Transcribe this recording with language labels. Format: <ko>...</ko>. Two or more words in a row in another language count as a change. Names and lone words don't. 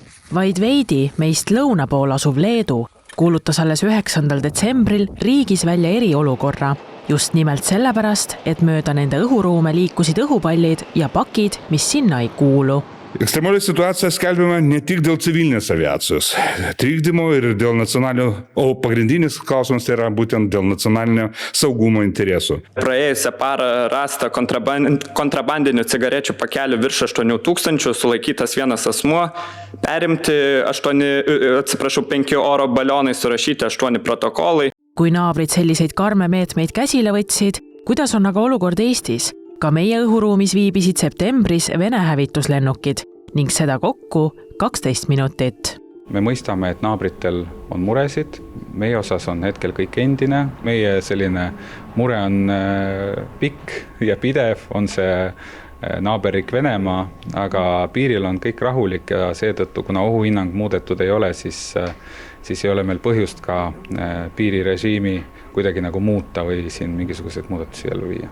<et>Vaid veidi meist lõuna pool asuv Leedu kuulutas alles 9. detsembril riigis välja eriolukorra. Just nimelt sellepärast, et mööda nende õhuruume liikusid õhupallid ja pakid, mis sinna ei kuulu.</et> <lt>Ekstremalią situaciją skelbiama ne tik dėl civilinės aviacijos trikdymo ir dėl nacionalinio, o pagrindinis klausimas tai yra būtent dėl nacionalinio saugumo interesų. Praėjusią parą rasta kontrabandinių cigarečių pakelių virš 8,000, sulaikytas vienas asmuo, perimti 5 oro balionai, surašyti 8 protokolai.</lt> <et>Kui naabrid selliseid karme meetmeid käsile võtsid, kuidas on aga olukord Eestis? Ka meie õhuruumis viibisid septembris Vene hävituslennukid ning seda kokku 12 minutit. Me mõistame, et naabritel on muresid, meie osas on hetkel kõik endine, meie selline mure on pikk ja pidev, on see naaberriik Venemaa, aga piiril on kõik rahulik ja seetõttu, kuna ohuhinnang muudetud ei ole, siis ei ole meil põhjust ka piirirežiimi kuidagi nagu muuta või siin mingisuguseid muudatusi ellu viia.</et>